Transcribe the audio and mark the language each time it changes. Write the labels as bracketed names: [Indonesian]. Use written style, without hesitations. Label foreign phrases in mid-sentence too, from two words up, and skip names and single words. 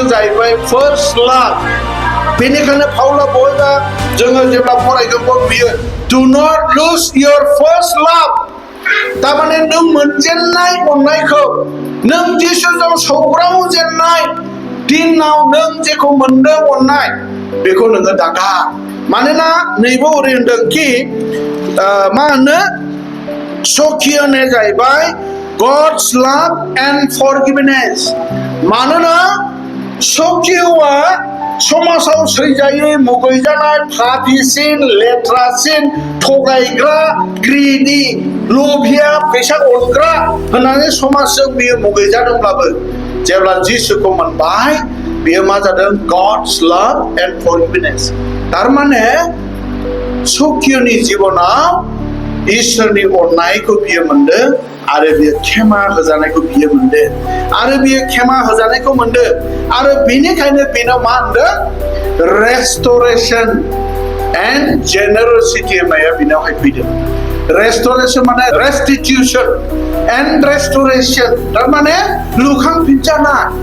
[Bodo] जाहैबाय [English] first love [Bodo] बेनिखायनो पाउला बयबा जोङो जेब्ला फरायगोन बियो [English] do not lose your first love [Bodo] तारमाने नों मोनजेननाय अननायखौ नों जिसुजों सौग्रावजेननाय दिनाव नों जेखौ मोनदों अननाय बेखौ नोङो दागार मानोना नैबो ओरै होनदों कि मा होनो सखियने जाहैबाय [English] God's love and forgiveness [Bodo] मानोना सखियआ समाजाव सैजायै मुगैजानाय फापिसिन लेथ्रासिन थगायग्रा ग्रिडी लभिया फैसा अनग्रा होननानै समाजजों बियो मुगैजादोंब्लाबो जेब्ला जिसुखौ मोनबाय बियो मा जादों [English] God's love and forgiveness [Bodo] थारमाने सखियनि जिबनाव इसोरनि अननायखौ बियो मोनदों आरो बियो क्षमा होजानायखौ बियो मोनदों आरो बियो क्षमा होजानायखौ मोनदों आरो बेनिखायनो बेनाव मा होनदों [English] restoration and generosity [Bodo] होननाया बेनावहाय फैदों रेस्टरेशन माने [English] restitution and restoration [Bodo] थारमाने लुखांफिनजानाय